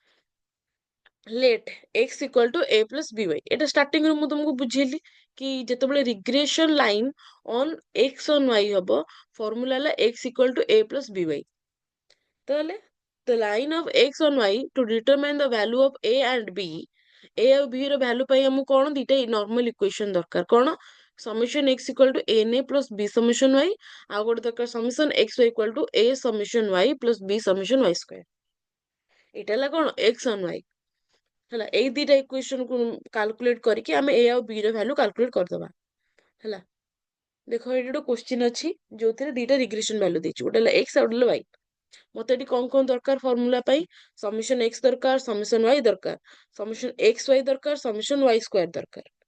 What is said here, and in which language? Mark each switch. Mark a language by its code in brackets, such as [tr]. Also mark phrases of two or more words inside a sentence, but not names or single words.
[en] let x equal to a plus by [or] ଏଟା ଷ୍ଟାର୍ଟିଂ ରୁ ମୁଁ ତମକୁ ବୁଝେଇଲି କି ଯେତେବେଳେ [en] regression line on x on y [or] ହବ ଫର୍ମୁଲା ହେଲା [en] x equal to a plus by ତାହେଲେ the line of x on y to determine the value of a and b a [or] ଆଉ b ର ଭ୍ୟାଲୁ ପାଇଁ ଆମକୁ କଣ ଦିଟା [en] normal equation [or] ଦରକାର କଣ [en] summation x equal to na plus b summation y [or] ଆଉ ଗୋଟେ ଦରକାର [en] summation x y equal to a summation y plus b summation y square [or] ଏଇଟା ହେଲା କଣ [en] x on y [or] ହେଲା ଏଇ ଦିଟା ଇକ୍ୱେସନ କୁ କାଲକୁଲେଟ କରିକି ଆମେ a ଆଉ b ର [en] value calculate [or] କରିଦବା ହେଲା ଦେଖ ଏଠି ଗୋଟେ କ୍ୱେଶ୍ଚିନ୍ ଅଛି ଯୋଉଥିରେ ଦିଟା [en] regression value [or] ଦେଇଛି ଗୋଟେ ହେଲା x ଆଉ ଗୋଟେ ହେଲା y ମତେ ଏଠି କଣ କଣ ଦରକାର ଫର୍ମୁଲା ପାଇଁ [en] summation x [or] ଦରକାର [en] summation y [or] ଦରକାର [en] summation x y [or] ଦରକାର [en] summation y square [or] ଦରକାର